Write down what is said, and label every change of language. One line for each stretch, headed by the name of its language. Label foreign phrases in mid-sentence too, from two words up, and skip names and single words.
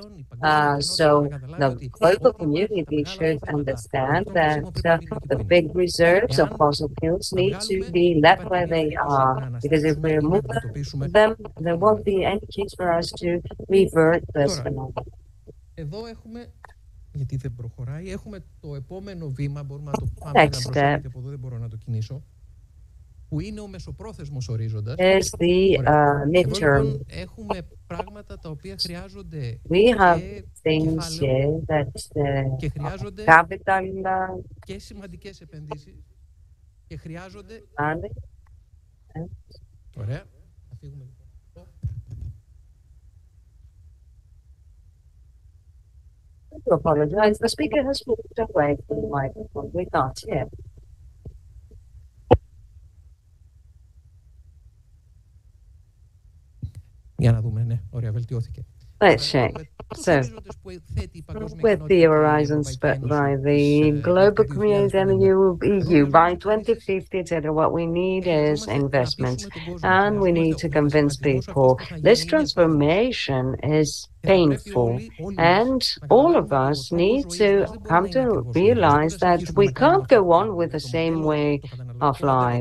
English: So the global community should understand that the big reserves of fossil fuels need to be left where they are, because if we remove them, there won't be any case for us to revert this phenomenon.
Greek: Γιατί δεν προχωράει. Έχουμε το επόμενο βήμα, μπορούμε να το πάμε να μπροστά, γιατί από εδώ δεν μπορώ να το κινήσω, που είναι ο μεσοπρόθεσμος ορίζοντας. Έχουμε πράγματα τα οποία χρειάζονται και χρειάζονται και σημαντικές επενδύσεις και χρειάζονται... Ωραία. Θα φύγουμε λοιπόν.
English: I apologize. The speaker has moved away from the microphone. We can't hear.
Greek: Για να δούμε, ναι. Ωραία, βελτιώθηκε.
English: Let's check. So, with the horizons set by the global community and the EU by 2050, etc., what we need is investment, and we need to convince people. This transformation is painful, and all of us need to come to realize that we can't go on with the same way of life.